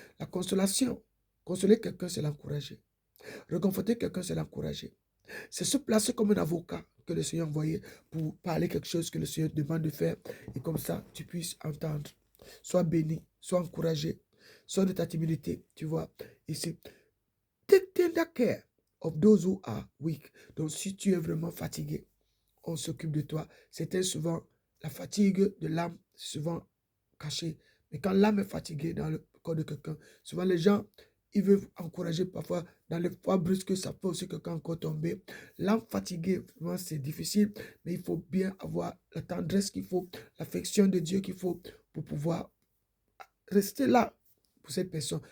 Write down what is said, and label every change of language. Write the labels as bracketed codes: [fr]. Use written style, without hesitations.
[fr] La consolation, consoler quelqu'un, c'est l'encourager. Réconforter quelqu'un, c'est l'encourager. C'est se placer comme un avocat que le Seigneur a envoyé pour parler quelque chose que le Seigneur demande de faire et comme ça, tu puisses entendre. Sois béni, sois encouragé, sois de ta timidité, tu vois. Et c'est [en] take tender care of those who are weak. [fr] Donc, si tu es vraiment fatigué, on s'occupe de toi. C'était souvent la fatigue de l'âme, souvent cachée. Mais quand l'âme est fatiguée dans le corps de quelqu'un, souvent les gens, ils veulent encourager parfois dans les fois brusques, ça peut aussi quelqu'un encore tomber. L'âme fatiguée, vraiment, c'est difficile, mais il faut bien avoir la tendresse qu'il faut, l'affection de Dieu qu'il faut pour pouvoir rester là pour cette personne.